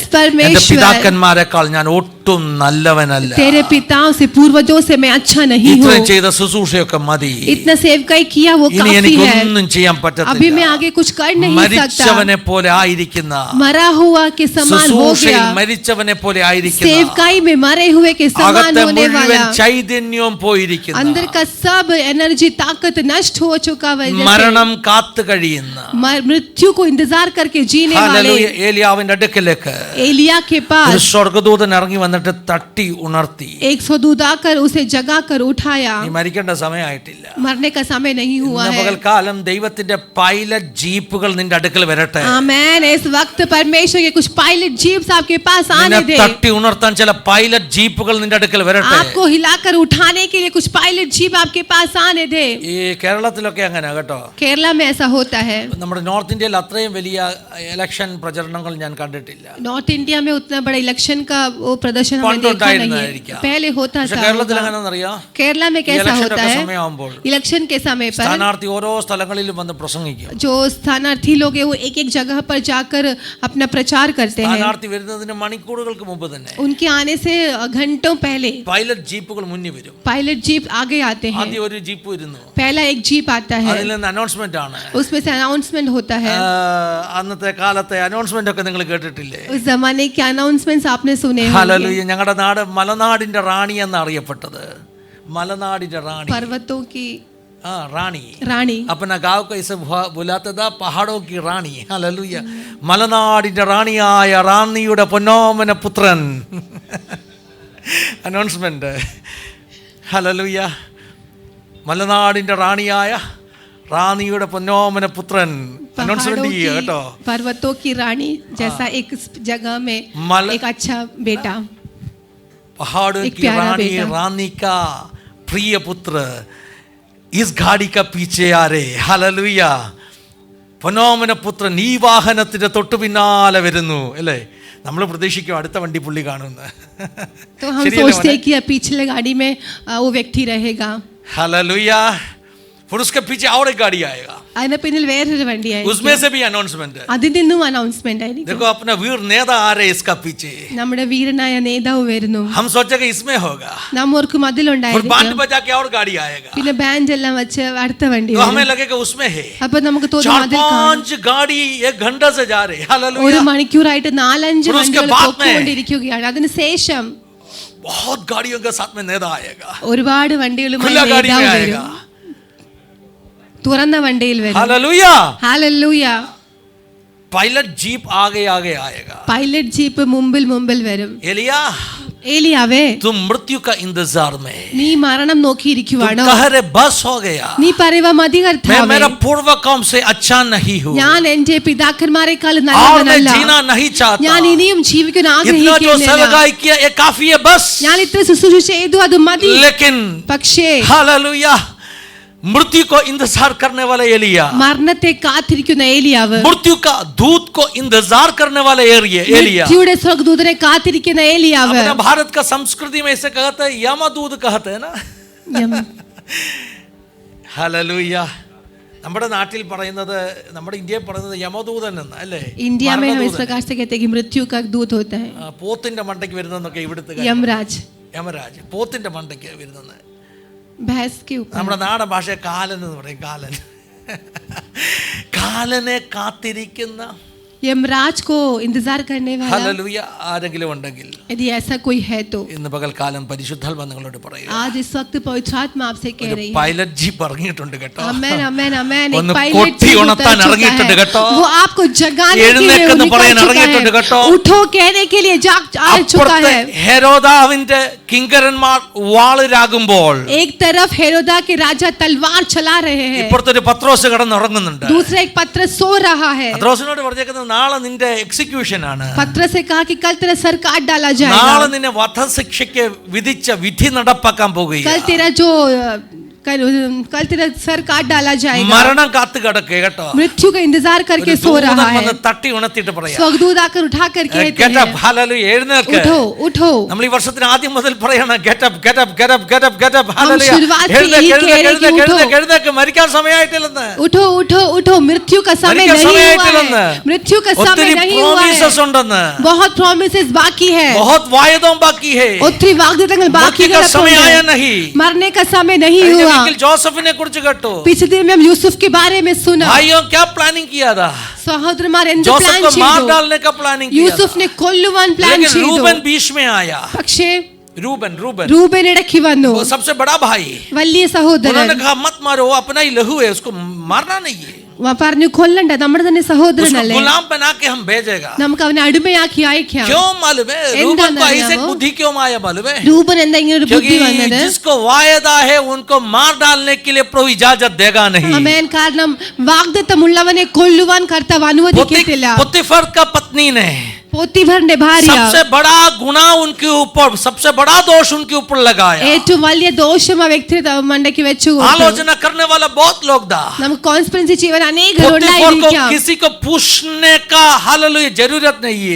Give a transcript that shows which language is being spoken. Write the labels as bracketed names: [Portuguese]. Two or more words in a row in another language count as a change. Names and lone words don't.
[Malayalam] എന്റെ [Hindi] परमेश्वर, [Malayalam] പിതാക്കന്മാരെക്കാൾ ഞാൻ ഒട്ടും നല്ലവനല്ല. [Hindi] तेरे पिताओं से पूर्वजों से मैं अच्छा नहीं हूँ. [Malayalam] ഇത്രയും ചെയ്ത ശുശ്രൂഷയൊക്കെ മതി. [Hindi] इतना सेवकाई किया वो [Malayalam] ഇനി [Hindi] काफी है. [Malayalam] എനിക്കൊന്നും ചെയ്യാൻ പറ്റത്തില്ല. [Hindi] अभी मैं आगे कुछ कर नहीं सकता. [Malayalam] മരിച്ചവനെ പോലെ ആയിരിക്കുന്ന, [Hindi] मरा हुआ के समान हो [Malayalam] ശുശ്രൂഷയിൽ [Hindi] गया. [Malayalam] മരിച്ചവനെ പോലെ ആയിരിക്കുന്ന, [Hindi] सेवकाई में मरे हुए के समान [Malayalam] അകത്തെ [Hindi] होने [Malayalam] മുഴുവൻ [Hindi] वाला, [Malayalam] ചൈതന്യവും പോയിരിക്കുന്ന, [Hindi] अंदर का सब एनर्जी ताकत नष्ट हो चुका है. [Malayalam] മരണം കാത്തു കഴിയുന്ന, [Hindi] मृत्यु को इंतजार करके जीने वाले [Malayalam] ഹല്ലേലൂയ, ഏലിയാവിന്റെ അടുക്കലേക്ക് [Hindi] एलिया के [Malayalam] ഒരു [Hindi] पास [Malayalam] സ്വർഗ്ഗദൂതൻ ഇറങ്ങി വന്നിട്ട് തട്ടി ഉണർത്തി. [Hindi] 100 दूत आकर उसे जगा कर उठाया. [Malayalam] നീ മരിക്കേണ്ട സമയമായിട്ടില്ല. [Hindi] मरने का समय नहीं हुआ [Malayalam] ഇന്ന് [Hindi] है. [Malayalam] പകൽക്കാലം ദൈവത്തിന്റെ പൈലറ്റ് ജീപ്പുകൾ നിന്റെ അടുക്കൽ വരട്ടെ. [Hindi] आमेन. इस वक्त परमेश्वर के कुछ पायलट जीप्स आपके पास आने [Malayalam] നിന്നെ [Hindi] दे. [Malayalam] തട്ടി ഉണർത്താൻ ചില പൈലറ്റ് ജീപ്പുകൾ നിന്റെ അടുക്കൽ വരട്ടെ. [Hindi] आपको हिलाकर उठाने के लिए कुछ पायलट जीप आपके पास आने दे. [Malayalam] ഈ കേരളത്തിലൊക്കെ അങ്ങനെ കേട്ടോ. [Hindi] केरला में ऐसा होता है. [Malayalam] നമ്മുടെ നോർത്ത് ഇന്ത്യയിൽ അത്രയും വലിയ ഇലക്ഷൻ പ്രചരണങ്ങൾ ഞാൻ കണ്ടിട്ടില്ല. [Hindi] नॉर्थ इंडिया में उतना बड़ा इलेक्शन का वो प्रदर्शन हमने देखा नहीं है. पहले होता [Malayalam] പക്ഷെ [Hindi] था. [Malayalam] കേരളത്തിൽ എങ്ങനെയാണെന്നറിയോ? [Hindi] केरला में कैसा होता है? [Malayalam] സമയമാകുമ്പോൾ [Hindi] इलेक्शन के समय पर [Malayalam] സ്ഥാനാർത്ഥി ഓരോ സ്ഥലങ്ങളിലും വന്ന് പ്രസംഗിക്കും. [Hindi] जो स्थानार्थी लोग हैं वो एक एक जगह पर जाकर अपना प्रचार करते हैं. [Malayalam] സ്ഥാനാർത്ഥി വരുന്നതിന് മണിക്കൂറുകൾക്ക് മുമ്പ് തന്നെ [Hindi] उनके आने से घंटों पहले [Malayalam] പൈലറ്റ് ജീപ്പുകൾ മുന്നിൽ വരും. [Hindi] पायलट जीप आगे आते हैं. [Malayalam] ആദ്യം ഒരു ജീപ്പ് വരുന്നു. [Hindi] पहला एक जीप आता है. [Malayalam] അതിൽ നിന്ന് അനൗൺസ്മെന്റ് ആണ്. [Hindi] उसमें से अनाउंसमेंट होता है. [Malayalam] അന്നത്തെ കാലത്തെ അനൗൺസ്മെന്റ് ഒക്കെ നിങ്ങൾ കേട്ടിട്ടില്ലേ? [Hindi] उस जमाने के अनाउंसमेंट्स आपने सुने होंगे. [Malayalam] ഹല്ലേലൂയ. ഞങ്ങളുടെ നാട് മലനാടിന്റെ റാണി എന്ന് അറിയപ്പെട്ടത്. മലനാടിന്റെ റാണി, [Hindi] पर्वतों की [Malayalam] റാണി. [Hindi] रानी. अपना गांव को इसे बुलाते था पहाड़ों की റാണി. [Malayalam] ഹല്ലേലൂയ. മലനാടിന്റെ റാണിയായ റാണിയുടെ പൊന്നോമന പുത്രൻ. അനൗൺസ്മെന്റ്. ഹല്ലേലൂയ. മലനാടിന്റെ റാണിയായ റാണിയുടെ പൊന്നോമന പുത്രൻ. അനൗൺസ്മെന്റ് ചെയ്യുക കേട്ടോ. [Hindi] पर्वतों की रानी जैसा एक जगह में एक अच्छा बेटा. पहाड़ों एक की प्यारा रानी, बेटा. रानी का प्रिय पुत्र इस गाड़ी का पीछे आ रहे. [Malayalam] ഹല്ലേലൂയ. പൊന്നോമന പുത്രൻ ഈ വാഹനത്തിന്റെ തൊട്ടു പിന്നാലെ വരുന്നു അല്ലേ? നമ്മൾ പ്രതീക്ഷിക്കും അടുത്ത വണ്ടി പുള്ളി കാണുമെന്ന്. [Hindi] तो हम सोचते हैं कि पिछले गाड़ी में वो व्यक्ति रहेगा. [Malayalam] ഹല്ലേലൂയ. [Hindi] फिर उसके पीछे और एक गाड़ी आएगा. [Malayalam] അതിന് പിന്നിൽ വേറൊരു വണ്ടിയായി. [Hindi] उसमें से भी अनाउंसमेंट है. [Malayalam] അതിൽ നിന്നും അനൗൺസ്മെന്റ് ആയിരിക്കും. [Hindi] देखो अपना वीर नेता आ रहे इसका पीछे. [Malayalam] നമ്മുടെ വീരനായ നേതാവ് വരുന്നു. [Hindi] हम सोचे कि इसमें होगा. [Malayalam] നാം ഓർക്കും [Hindi] फिर [Malayalam] അതിലുണ്ടായിരിക്കും. [Hindi] बैंड बजा के और गाड़ी आएगा. [Malayalam] പിന്നെ ബാൻഡ് എല്ലാം വെച്ച് അടുത്ത വണ്ടി [Hindi] तो [Malayalam] വരും. [Hindi] हमें लगेगा उसमें है. [Malayalam] അപ്പൊ നമുക്ക് തോന്നും [Hindi] 4-5 गाड़ी 1 घंटा से जा रहे. [Malayalam] ഒരു [Hindi] हालेलुया. [Malayalam] മണിക്കൂറായിട്ട് 4-5 [Hindi] फिर उसके [Malayalam] വണ്ടികൾ [Hindi] बाद में [Malayalam] പോയിക്കൊണ്ടിരിക്കുകയാണ്. അതിനുശേഷം [Hindi] बहुत गाड़ियों के साथ में नेता आएगा. [Malayalam] ഒരുപാട് വണ്ടികളുമായി [Hindi] खुला गाड़ी में [Malayalam] നേതാവ് [Hindi] आएगा. [Malayalam] വരും. തുറന്ന വണ്ടിയിൽ വരും. [Hindi] हालेलुया. [Malayalam] ഹല്ലേലൂയ. [Hindi] पायलट जीप आगे आगे आएगा. [Malayalam] പൈലറ്റ് ജീപ്പ് മുമ്പിൽ വരും. [Hindi] एलिया [Malayalam] ഏലിയാവേ, [Hindi] तुम मृत्यु का इंतजार में, [Malayalam] നീ മരണം നോക്കിയിരിക്കുവാണോ? [Hindi] तुम कह रहे बस हो गया, [Malayalam] നീ പറയുക മതി [Hindi] मैं [Malayalam] കർത്താവേ, [Hindi] मेरा पूर्व काम से अच्छा नहीं हूँ [Malayalam] ഞാൻ എന്റെ പിതാക്കന്മാരെക്കാൾ [Hindi] और मैं [Malayalam] നല്ലവനല്ല, [Hindi] जीना नहीं चाहता. [Malayalam] ഞാൻ ഇനിയും ജീവിക്കാൻ [Hindi] इतना जो [Malayalam] ആഗ്രഹിക്കുന്നില്ല. [Hindi] सेवकाई किया ये काफी है बस. [Malayalam] ഞാൻ ഇത്ര ശുശ്രൂഷ ചെയ്തു അത് മതി. [Hindi] लेकिन [Malayalam] പക്ഷേ [Hindi] हालेलुया मृत्यु को इंतजार करने वाला एलिया, [Malayalam] മരണത്തെ കാത്തിരിക്കുന്ന ഏലിയാവ്, [Hindi] मृत्यु का दूत को इंतजार करने वाला एलिया, [Malayalam] മൃത്യുയുടെ സ്വർഗ്ഗദൂതനെ കാത്തിരിക്കുന്ന ഏലിയാവ്. [Hindi] अपने भारत का संस्कृति में इसे कहते हैं यमदूत कहते हैं ना. हालेलुया. [Malayalam] നമ്മുടെ നാട്ടിൽ പറയുന്നത്, നമ്മുടെ ഇന്ത്യയിൽ പറയുന്നത് യമദൂതൻ എന്ന് അല്ലേ? [Hindi] इंडिया में हम इस प्रकार से कहते हैं कि मृत्यु का दूत होता है. [Malayalam] പോത്തിന്റെ മണ്ടയ്ക്ക് വരുന്നതൊക്കെ ഇവിടുത്തെ [Hindi] यमराज. [Malayalam] യമരാജ് പോത്തിന്റെ മണ്ടയ്ക്ക് വരുന്നത്. [Hindi] भैंस के ऊपर. [Malayalam] നമ്മുടെ നാടൻ ഭാഷ കാലൻ എന്ന് പറയും. കാലൻ. കാലനെ കാത്തിരിക്കുന്ന [Hindi] यमराज को इंतजार करने वाला. [Malayalam] ഹല്ലേലൂയ. ആരെങ്കിലും ഉണ്ടെങ്കിൽ [Hindi] यदि ऐसा कोई है तो [Malayalam] ഇന്ന് പകൽക്കാലം പരിശുദ്ധാത്മ നിങ്ങളോട് പറയുക, [Hindi] आज इस वक्त पवित्र आत्मा आपसे कह रही है. [Malayalam] പൈലറ്റ് ജീപ്പ് ഇറങ്ങിയിട്ടുണ്ട് കേട്ടോ. [Hindi] आमेन आमेन आमेन. [Malayalam] ഒന്ന് [Hindi] एक पायलट [Malayalam] കൊട്ടി [Hindi] जीप [Malayalam] ഉണർത്താൻ [Hindi] उतर [Malayalam] ഇറങ്ങിയിട്ടുണ്ട് [Hindi] चुका [Malayalam] കേട്ടോ. [Hindi] है. वो आपको जगाने के लिए [Malayalam] എഴുന്നേൽക്കെന്ന് [Hindi] निकल [Malayalam] പറയാൻ [Hindi] चुका [Malayalam] ഇറങ്ങിയിട്ടുണ്ട് [Hindi] है. [Malayalam] കേട്ടോ. [Hindi] उठो कहने के लिए जाग आ चुका [Malayalam] അപ്പുറത്തെ [Hindi] है. [Malayalam] ഹെരോദാവിന്റെ കിങ്കരന്മാർ വാളിരാകുമ്പോൾ [Hindi] एक तरफ हेरोदा के राजा तलवार चला रहे हैं, [Malayalam] ഇപ്പുറത്തൊരു പത്രോസ് കിടന്നുറങ്ങുന്നുണ്ട്. [Hindi] दूसरा एक पत्रस सो रहा है. [Malayalam] പത്രോസിനോട് പറഞ്ഞേക്കുന്നത് നാളെ നിന്റെ എക്സിക്യൂഷൻ ആണ്. [Hindi] पत्रस से कहा कि कल तेरा सर काट डाला [Malayalam] നാളെ [Hindi] जाएगा. [Malayalam] നിന്നെ വധശിക്ഷയ്ക്ക് വിധിച്ച വിധി നടപ്പാക്കാൻ [Hindi] कल [Malayalam] പോകുകയാണ്. [Hindi] तेरा जो कल तेरा सर काट डाला जाएगा। [Malayalam] മരണം കാത്തു കിടക്കേ കേട്ടോ. [Hindi] मृत्यु का इंतजार करके सो रहा है। [Malayalam] തട്ടി ഉണർത്തിട്ട് പറയാം, [Hindi] स्वर्गदूत आकर उठा कर कहते [English] get up, [Hindi] हैं, [Malayalam] hallelujah, എഴുന്നേൽക്ക്. [Hindi] उठो उठो। [Malayalam] നമ്മൾ ഈ വർഷത്തിന് ആദ്യം മുതൽ പറയണം [English] get up, get up, get up, get up, get up, [Hindi] हम hallelujah. शुरुआत से यही कह रहे हैं कि [Malayalam] എഴുന്നേൽക്ക്, മരിക്കാൻ സമയമായിട്ടില്ലെന്ന്. [Hindi] उठो उठो उठो, मृत्यु का समय [Malayalam] മരിക്കാൻ [Hindi] नहीं हुआ [Malayalam] സമയമായിട്ടില്ലെന്ന്. [Hindi] है, मृत्यु का समय [Malayalam] ഒത്തിരി [Hindi] नहीं हुआ [Malayalam] promises [Hindi] है, [Malayalam] ഉണ്ടെന്ന്. [Hindi] बहुत promises बाकी है, बहुत वायदों बाकी है. [Malayalam] ഒത്തിരി വാഗ്ദത്തങ്ങൾ ബാക്കി [Hindi] मृत्यु का समय आया [Malayalam] കിടപ്പുണ്ട്, [Hindi] नहीं. मरने का समय नहीं [Malayalam] കഴിഞ്ഞ [Hindi] हुआ। [Malayalam] വീക്കിൽ ജോസഫിനെ കുറിച്ച് കേട്ടു. [Hindi] पिछले दिन में हम यूसुफ के बारे में सुना। भाइयों क्या प्लानिंग किया था? [Malayalam] സഹോദരന്മാർ എന്ത് [Hindi] जोसेफ [Malayalam] പ്ലാൻ [Hindi] को मार [Malayalam] ചെയ്തു? [Hindi] डालने का प्लानिंग किया था. [Malayalam] യൂസുഫിനെ കൊല്ലുവാൻ പ്ലാൻ [Hindi] लेकिन [Malayalam] ചെയ്തു, [Hindi] रूबन बीच में आया. [Malayalam] പക്ഷേ [Hindi] रूबन [Malayalam] റൂബൻ ഇടയ്ക്ക് വന്നു, [Hindi] वो सबसे बड़ा भाई. [Malayalam] വലിയ സഹോദരൻ। [Hindi] उन्होंने कहा मत मारो, वो अपना ही लहू है, उसको मारना नहीं है. [Malayalam] പറഞ്ഞു കൊല്ലണ്ട, നമ്മുടെ തന്നെ [Hindi] उसको [Malayalam] സഹോദരനല്ലേ, [Hindi] गुलाम बना के हम भेजेगा. [Malayalam] നമുക്ക് അവനെ അടിമയാക്കി അയക്കാം। [Hindi] क्यों मालूम है? रूबन को ऐसे बुद्धि क्यों आया मालूम है? [Malayalam] രൂപൻ എന്താ ഇങ്ങനെ ഒരു ബുദ്ധി [Hindi] क्योंकि [Malayalam] വന്നത്? [Hindi] जिसको वायदा है उनको मार डालने के लिए प्रभु इजाजत देगा नहीं. [Malayalam] ആമേൻ. കാരണം വാഗ്ദത്തമുള്ളവനെ കൊല്ലുവാൻ കർത്താവ് അനുവദിക്കത്തില്ല। [Hindi] पोतीफर का पत्नी ने [Malayalam] പോത്തിഫറിന്റെ ഭാര്യ [Hindi] सबसे बड़ा गुनाह उनके ऊपर, सबसे बड़ा दोष उनके ऊपर लगाया. [Malayalam] ഏറ്റവും വലിയ ദോഷം ആ വ്യക്തി മണ്ടയ്ക്ക് വെച്ചു കൊടുത്തു। [Hindi] आलोचना करने वाला बहुत लोग था. [Malayalam] നമുക്ക് കോൺസ്പിറൻസി ചെയ്യാൻ അനേകർ [Hindi] पोतीफर को [Malayalam] ഉണ്ടായിരിക്കാം। [Hindi] किसी को पूछने का हालेलुया जरूरत नहीं है.